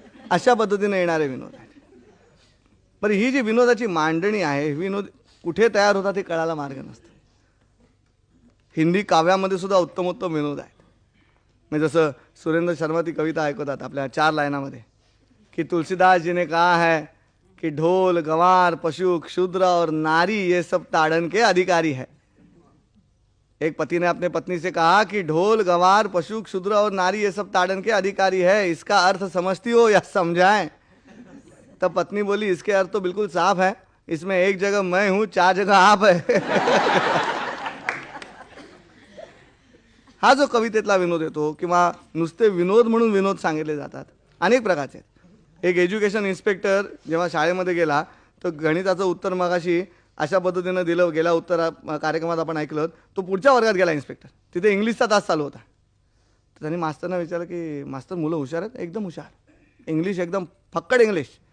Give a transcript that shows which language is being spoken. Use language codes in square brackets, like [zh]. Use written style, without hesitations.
[mr] अशा पद्धतीने येणारे विनोद आहेत. बरं, ही जी विनोदाची मांडणी आहे, विनोद कुठे तयार होतात हे कळायला मार्ग नसतो. हिंदी काव्यामध्ये सुद्धा उत्तमोत्तम विनोद आहेत. म्हणजे जसं सुरेंद्र शर्मा ती कविता ऐकवतात आपल्या 4 लाईनामध्ये, की [hi] तुलसीदास जी ने कहा है कि ढोल गंवार पशु क्षुद्र और नारी ये सब ताड़न के अधिकारी है. एक पति ने अपने पत्नी से कहा कि ढोल गंवार पशु क्षुद्र और नारी ये सब ताड़न के अधिकारी है, इसका अर्थ समझती हो या समझाएं. तब पत्नी बोली, इसके अर्थ तो बिल्कुल साफ है, इसमें एक जगह मैं हूं, 4 जगह आप है. [mr] हा जो कवितेतला विनोद येतो, किंवा नुसते विनोद म्हणून विनोद सांगितले जातात, अनेक प्रकारचे. एक एज्युकेशन इन्स्पेक्टर जेव्हा शाळेमध्ये गेला, तर गणिताचं उत्तर मगाशी अशा पद्धतीनं दिलं, गेल्या उत्तर कार्यक्रमात आपण ऐकलं. तो पुढच्या वर्गात गेला इन्स्पेक्टर, तिथे इंग्लिशचा तास चालू होता. तर त्यांनी मास्तरना विचारलं की मास्तर मुलं हुशार आहेत, एकदम हुशार, इंग्लिश एकदम फक्कड इंग्लिश.